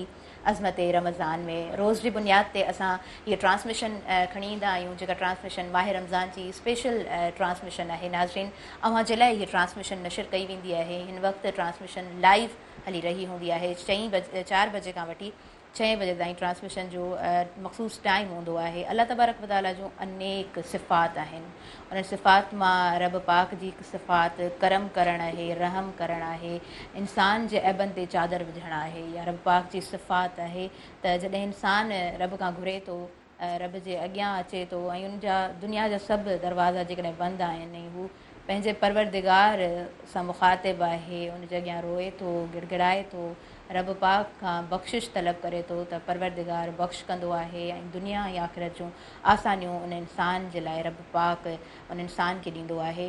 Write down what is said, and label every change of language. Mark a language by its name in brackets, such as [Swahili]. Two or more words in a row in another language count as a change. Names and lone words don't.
[Sindhi] अज़मत रमज़ान में रोज़ जी बुनियाद ते असां हीअ ट्रांसमिशन खणी ईंदा आहियूं, जेका ट्रांसमिशन माह रमज़ान जी [English] special transmission [Sindhi] आहे। नाज़रीन, अव्हां जे लाइ हीअ ट्रांसमिशन नशर कई वेंदी आहे। हिन वक़्तु ट्रांसमिशन लाइव हली रही हूंदी आहे। 4 बजे खां वठी 6 बजे ताईं ट्रांसमिशन जो मख़सूस टाइम हूंदो आहे। अल्लाह [Arabic] تبارك وتعالى [Sindhi] जूं अनेक सिफ़ात आहिनि, उन सिफ़ात मां रब पाक जी हिकु सिफ़ात करम करणु आहे, रहम करणु आहे, इंसान जे ऐबनि ते चादर विझणु आहे। या रब पाक जी सिफ़ात आहे त जॾहिं इंसान रब खां घुरे थो, रब जे अॻियां अचे थो ऐं उनजा दुनिया जा सभु दरवाज़ा जेकॾहिं बंदि आहिनि ऐं हू पंहिंजे परवरदिगार सां मुखातिबु आहे, उनजे अॻियां रोए थो, गिड़गिड़ाए थो, रब पाक खां बख़्शिश तलब करे थो त परवरदिगार बख़्श कंदो आहे ऐं दुनिया ऐं आख़िरत जूं आसानियूं उन इंसान जे लाइ रब पाक उन इंसान खे ॾींदो आहे।